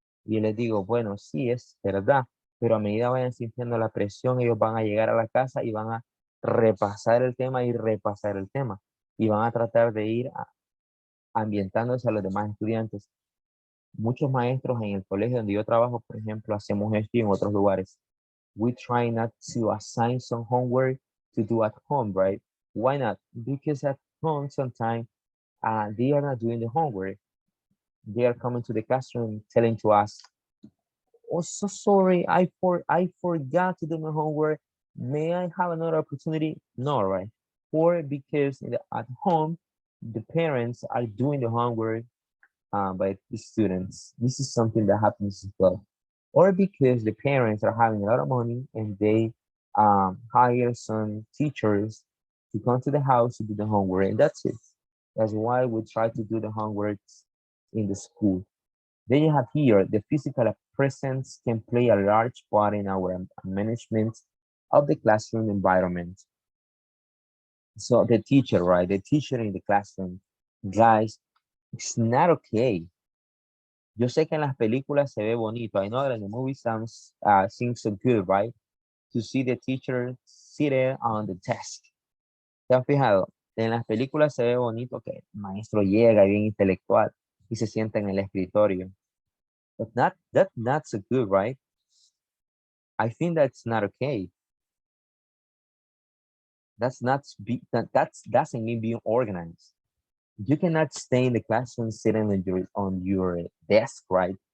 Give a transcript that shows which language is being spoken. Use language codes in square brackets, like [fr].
[es] Y yo les digo, bueno, sí, es verdad, pero a medida vayan sintiendo la presión, ellos van a llegar a la casa y van a repasar el tema y repasar el tema. Y van a tratar de ir ambientándose a los demás estudiantes. Muchos maestros en el colegio donde yo trabajo, por ejemplo, hacemos esto y en otros lugares. [en] We try not to assign some homework to do at home, right? Why not? Because at home sometimes they are not doing the homework. They are coming to the classroom telling to us, "Oh, so sorry, I forgot to do my homework. May I have another opportunity?" No, right? Or because at home the parents are doing the homework by the students. This is something that happens as well. Or because the parents are having a lot of money and they hire some teachers to come to the house to do the homework, and that's it. That's why we try to do the homework in the school. Then you have here, the physical presence can play a large part in our management of the classroom environment. So the teacher, right? The teacher in the classroom, guys, it's not okay [es] Yo sé que en las películas se ve bonito. [en] I know that in the movie sounds seems so good, right? To see the teacher seated on the desk. [es] ¿Te has fijado? En las películas se ve bonito que el maestro llega bien intelectual y se sienta en el escritorio. [en] But that's not so good, right? I think that's not okay. That doesn't mean being organized. You cannot stay in the classroom sitting on your desk, right?